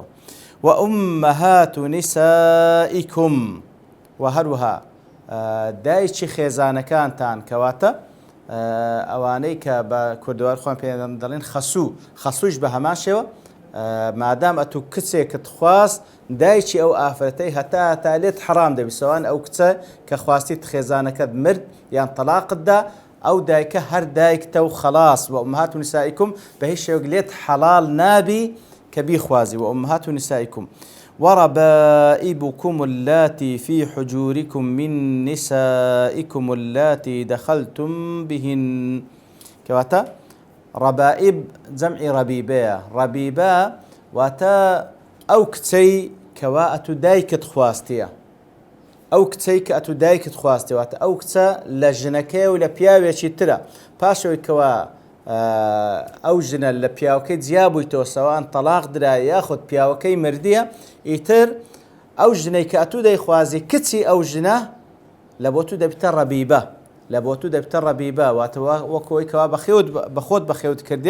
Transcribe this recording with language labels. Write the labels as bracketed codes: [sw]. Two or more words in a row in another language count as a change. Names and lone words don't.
[ar] و ئومەهات نیسائیکم [ckb] و هەروەها دایکی خێزانەکانتان، کەواتە ئەوانەی کە بە کوردەوار خۆیان پێیان دەڵێن خەسووش بە هەمان شێوە، مادام ئەتوو کچێکت خواست دایکی ئەو ئافرەتەی هەتا لێت حەرام دەبی، سەوان ئەو کچە کە خواستیت خێزانەکەت مرد یان تەلاقتدا، ئەو دایکە هەر دایکتە و خەلاص. [ar] و ئومەهات نیسائیکم [ckb] بە هیچ شێوەیەک لێت حەڵال نابی کە بیخوازی. [ar] و ئومەهات نیسائیکم وربائبكم اللاتي في حجوركم من نسائكم اللاتي دخلتم بهن، [ckb] كواتا ڕەبائب جەمعی ڕەبیبەیە. ڕەبیبە واتە ئەو کچەی کەوا ئەتو دایکت خواستیە، ئەو کچەی کە ئەتو دایکت خواستێواتە ئەو کچە لە ژنەکەی و لە پیاوێکی ترە پاشەوەی کەوا ئەو ژنە لە پیاوەکەی جیابوویتەوە سەوان تەلاق درایە یاخود پیاوەکەی مردیە، ئیتر ئەو ژنەی کە ئەتو دەیخوازی کچی ئەو ژنە لە بۆ تو دەبتە ڕەبیبە، لە بۆ تو دەبتە ڕەبیبە واتە وەکەوەی کەوا بەخۆت بەخێوت کردیە.